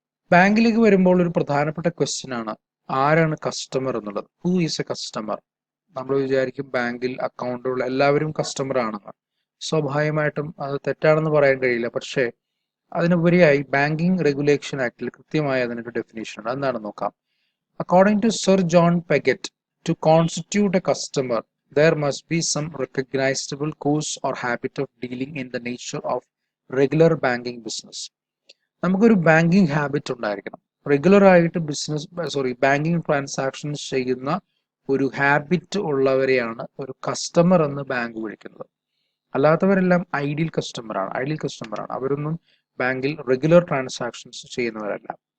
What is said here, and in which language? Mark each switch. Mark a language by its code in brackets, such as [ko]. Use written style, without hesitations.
[ml] ബാങ്കിലേക്ക് വരുമ്പോൾ ഒരു പ്രധാനപ്പെട്ട ക്വസ്റ്റ്യൻ ആണ്, ആരാണ് കസ്റ്റമർ എന്നുള്ളത്. [en] Who is a customer? [ml] നമ്മൾ വിചാരിക്കും ബാങ്കിൽ അക്കൗണ്ടുള്ള എല്ലാവരും കസ്റ്റമർ ആണെന്ന്. സ്വാഭാവികമായിട്ടും അത് തെറ്റാണെന്ന് പറയാൻ കഴിയില്ല. പക്ഷേ അതിനുപരിയായി ബാങ്കിങ് റെഗുലേഷൻ ആക്ടിൽ കൃത്യമായി അതിനൊരു ഡെഫിനേഷൻ ഉണ്ട്. എന്താണെന്ന് നോക്കാം. [en] According to sir John Paget, to constitute a customer there must be some recognizable course or habit of dealing in the nature of regular banking business. [ml] നമുക്കൊരു ബാങ്കിങ് ഹാബിറ്റ് ഉണ്ടായിരിക്കണം. റെഗുലർ ആയിട്ട് banking transactions ചെയ്യുന്ന ഒരു habit ഉള്ളവരെയാണ് ഒരു customer എന്ന് bank വിളിക്കുന്നത്. അല്ലാത്തവരെല്ലാം ideal കസ്റ്റമറാണ്. അവരൊന്നും ബാങ്കിൽ റെഗുലർ ട്രാൻസാക്ഷൻസ് ചെയ്യുന്നവരല്ല.